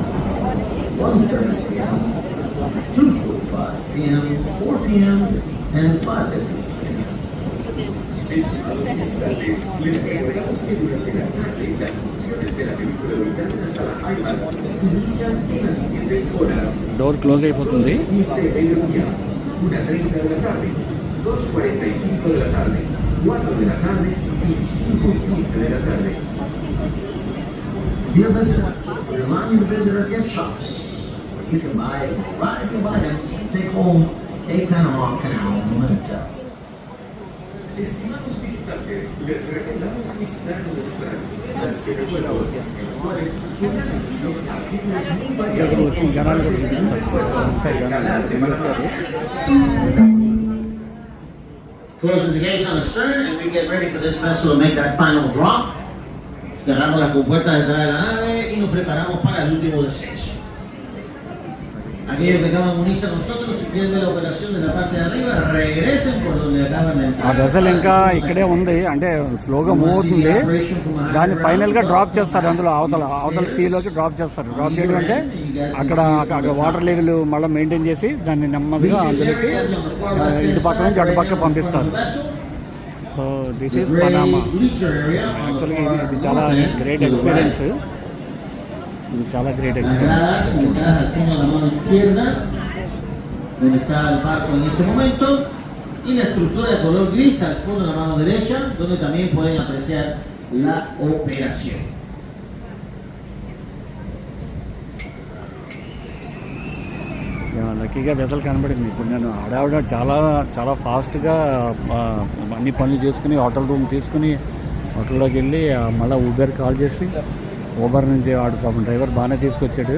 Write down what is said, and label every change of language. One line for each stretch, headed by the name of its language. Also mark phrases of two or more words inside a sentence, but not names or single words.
English: 2:45 p.m., 4 p.m. and 5:50 p.m.
Spanish: Les recordamos que durante la tarde las funciones de la película ubicada en la sala IMAX inician en las siguientes horas.
English: door close
Telugu: అయిపోతుంది.
Spanish: 15 de la mañana, 1:30 de la tarde, 2:45 de la tarde, 4 de la tarde y 5:15 de la tarde.
English: Dear visitors, remind you to visit our gift shops. You can buy a variety of items and take home a Panama Canal memento.
Spanish: Estimados visitantes, les recomendamos visitar nuestras tiendas de recuerdos, en las cuales podrán adquirir artículos muy
English: Closing the gates on the stern and we get ready for this vessel to make that final drop.
Spanish: Cerramos las compuertas detrás de la nave y nos preparamos para el último descenso. Aquellos que acaban de unirse a nosotros, si quieren ver la operación de la parte de arriba, regresen por donde acaban de entrar.
Telugu: ఆ వెసల్ ఇంకా ఇక్కడే ఉంది, అంటే
English: slow move
Telugu: అవుతుంది. దాన్ని
English: final drop
Telugu: చేస్తారు. అందులో అవతల సీలోకి డ్రాప్ చేస్తారు. డ్రాప్ చేయడం అంటే అక్కడ
English: water level
Telugu: మళ్ళీ మెయింటైన్ చేసి దాన్ని నెమ్మదిగా అందులోకి ఇటు పక్క నుంచి అటు పక్క పంపిస్తారు.
English: So this is Panama.
Telugu: యాక్చువల్గా ఇది చాలా
English: great experience.
Telugu: ఇది చాలా
English: great experience.
Spanish: Al fondo de la mano izquierda, donde está el barco en este momento, y la estructura de color gris al fondo de la mano derecha, donde también pueden apreciar la operación.
English: lucky vessel
Telugu: కనబడింది. ఇప్పుడు నేను ఆడావిడ చాలా ఫాస్ట్గా అన్ని పనులు చేసుకుని
English: hotel room
Telugu: తీసుకుని హోటల్లోకి వెళ్ళి మళ్ళీ ఊబర్ కాల్ చేసి ఊబర్ నుంచి వాడు పాపం డ్రైవర్ బాగానే తీసుకొచ్చాడు.